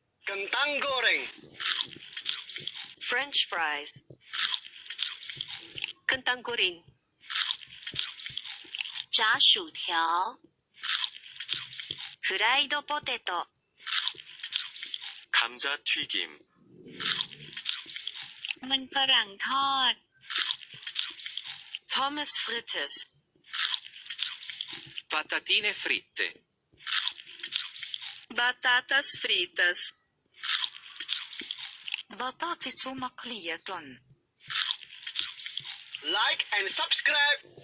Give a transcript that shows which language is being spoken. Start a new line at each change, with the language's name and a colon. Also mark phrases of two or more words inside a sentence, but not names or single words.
Indonesian: Kentang goreng.
English: French fries.
Indonesian: Kentang goreng.
Chinese: 炸薯条
Korean: 프라이드 포테토 감자튀김,
Thai: มันฝรั่งทอด
French: Pommes frites.
Italian: patatine fritte,
Portuguese: Batatas fritas.
Arabic: بطاطس مقلية
English: Like and subscribe.